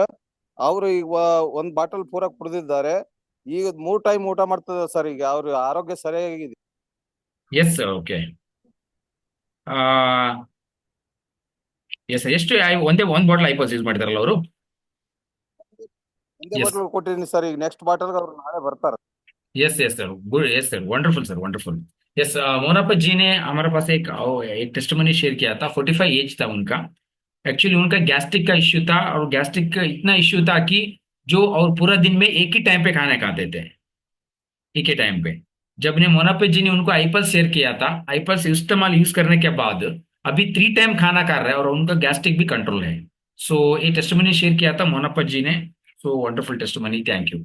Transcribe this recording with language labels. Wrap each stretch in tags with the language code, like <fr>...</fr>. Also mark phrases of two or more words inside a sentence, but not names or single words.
<kn>ಅವ್ರು ಈಗ 1 ಬಾಟಲ್ ಪೂರಾ ಕುಡಿದಿದ್ದಾರೆ. ಈಗ 3 ಟೈಮ್ ಊಟ ಮಾಡ್ತಿದ್ದಾರೆ ಸರ್. ಈಗ ಅವ್ರ ಆರೋಗ್ಯ ಸರಿಯಾಗಿದೆ.</kn> <en>yes sir, okay.</en> <kn>ಎಸ್, ಎಷ್ಟು ಒಂದ್ ಬಾಟಲ್ ಐಪಲ್ಸ್ ಯೂಸ್ ಮಾಡಿದಾರಲ್ಲ ಅವರು? ಒಂದೇ ಬಾಟಲ್ ಕೊಟ್ಟಿದ್ದೀನಿ ಸರ್. ಈಗ</kn> <en>next bottle</en> <kn>ಅವ್ರು ನಾಳೆ ಬರ್ತಾರೆ.</kn> <en>yes yes sir, good. yes sir, wonderful sir, wonderful. yes,</en> <hi>मोनापा जी ने हमारे पास एक टेस्टमनी शेयर किया था. 45 एज था उनका. एक्चुअली उनका गैस्ट्रिक का इश्यू था, और गैस्ट्रिक का इतना इश्यू था कि जो और पूरा दिन में एक ही टाइम पे खाना खाते थे, एक ही टाइम पे. जब ने मोनापा जी ने उनको आईपल्स शेयर किया था, आईपल्स इस्तेमाल यूज करने के बाद अभी 3 टाइम खाना खा रहे हैं, और उनका गैस्ट्रिक भी कंट्रोल है. सो ये टेस्टमनी शेयर किया था मोनापा जी ने.</hi> <en>so wonderful testimony, thank you.</en>